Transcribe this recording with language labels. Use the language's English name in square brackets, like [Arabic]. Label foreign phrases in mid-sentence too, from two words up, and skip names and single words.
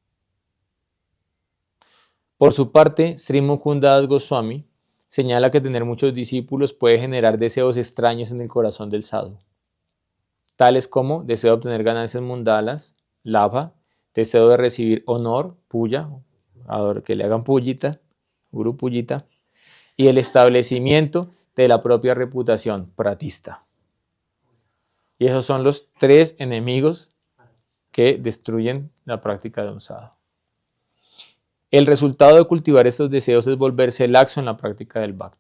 [Spanish] Por su parte, Sri Mukunda Das Goswami señala que tener muchos discípulos puede generar deseos extraños en el corazón del sadhu, tales como deseo de obtener ganancias mundanas, labha, deseo de recibir honor, puya, que le hagan [Sanskrit] पूजिता, गुरु पूजिता, [Spanish] y el establecimiento de la propia reputación, pratista. Y esos son los tres enemigos que destruyen la práctica de un sadhu. El resultado de cultivar estos deseos es volverse laxo en la práctica del bhakti.